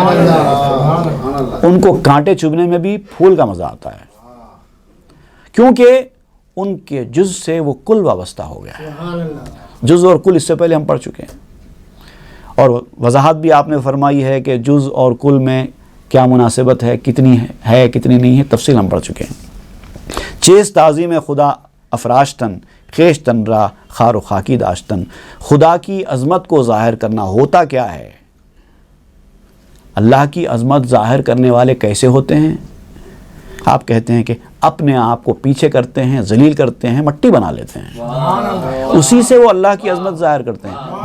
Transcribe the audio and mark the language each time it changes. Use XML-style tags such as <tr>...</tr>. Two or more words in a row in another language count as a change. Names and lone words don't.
<ur>ان کو کانٹے چبھنے میں بھی پھول کا مزہ آتا ہے کیونکہ ان کے جز سے وہ کل وابستہ ہو گیا ہے. جز اور کل اس سے پہلے ہم پڑھ چکے ہیں اور وضاحت بھی آپ نے فرمائی ہے کہ جز اور کل میں کیا مناسبت ہے، کتنی ہے کتنی نہیں ہے، تفصیل ہم پڑھ چکے ہیں.</ur> <fa>چیز تعظیم خدا افراشتن خیشتن را خار و خاکی داشتن.</fa> <ur>خدا کی عظمت کو ظاہر کرنا ہوتا کیا ہے؟ اللہ کی عظمت ظاہر کرنے والے کیسے ہوتے ہیں؟ آپ کہتے ہیں کہ اپنے آپ کو پیچھے کرتے ہیں، ذلیل کرتے ہیں، مٹی بنا لیتے ہیں، اسی سے وہ اللہ کی عظمت ظاہر کرتے ہیں.</ur>